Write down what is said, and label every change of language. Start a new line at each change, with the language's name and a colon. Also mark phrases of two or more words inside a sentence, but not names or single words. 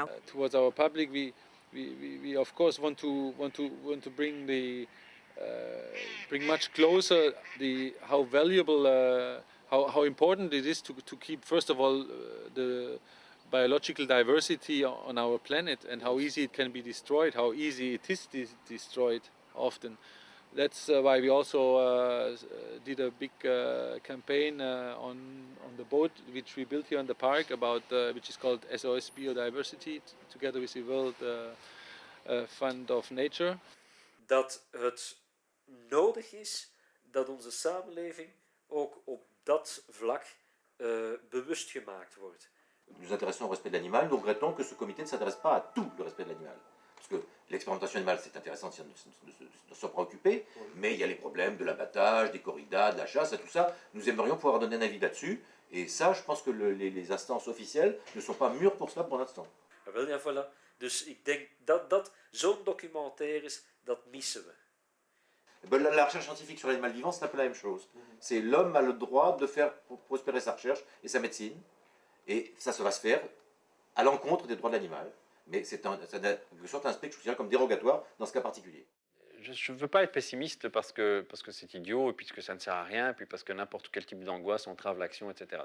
English: Towards our public, we of course want to bring bring much closer how valuable, how important it is to keep, first of all, the biological diversity on our planet, and how easy it can be destroyed, how easy it is destroyed often. That's why we also did a big campaign on the boat which we built here in the park, which is called SOS Biodiversity, together with the World Fund of Nature.
Dutch: Dat het nodig is dat onze samenleving ook op dat vlak bewust gemaakt wordt.
French: Nous intéressons au respect de l'animal, nous regrettons que ce comité ne s'intéresse pas à tout le respect de l'animal. Parce que l'expérimentation animale, c'est intéressant de s'en préoccuper, mais il y a les problèmes de l'abattage, des corridas, de la chasse, et tout ça. Nous aimerions pouvoir donner un avis là-dessus, et ça, je pense que les instances officielles ne sont pas mûres pour cela pour l'instant.
Dutch: Ja, voilà. Dus ik denk dat zo'n documentaires, dat missen we.
French: La recherche scientifique sur l'animal vivant, c'est un peu la même chose. C'est l'homme a le droit de faire prospérer sa recherche et sa médecine, et ça va se faire à l'encontre des droits de l'animal. Mais c'est en quelque sorte un aspect que je considère comme dérogatoire dans ce cas particulier. Je ne veux pas être pessimiste parce que c'est idiot, et puis que ça ne sert à rien, et puis parce que n'importe quel type d'angoisse entrave l'action, etc.